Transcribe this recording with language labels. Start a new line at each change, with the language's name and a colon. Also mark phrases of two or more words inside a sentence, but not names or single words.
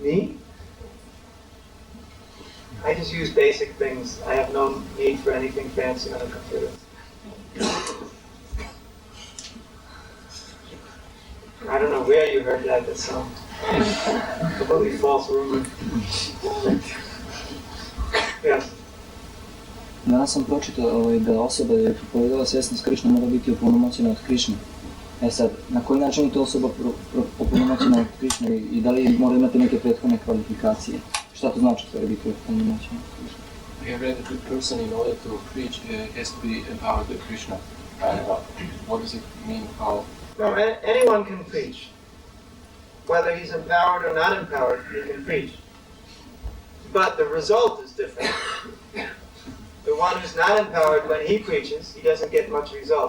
English: Me? I just use basic things. I have no need for anything fancy on a computer. I don't know where you heard that, that's some completely false rumor. Yes.
Serbian: Danas sam pročitao da osoba je propovedala svjesnost Krišne mora biti opunomoćena od Krišne. E sad, na koji način je to osoba opunomoćena od Krišne i da li mora imati neke prethodne kvalifikacije? Šta to znači stvari biti opunomoćena od Krišne?
English: We have read that the person, in order to preach, has to be empowered with Krishna. What does it mean? How? No, anyone can preach. Whether he's empowered or not empowered, he can preach. But the result is different. The one who's not empowered, when he preaches, he doesn't get much result.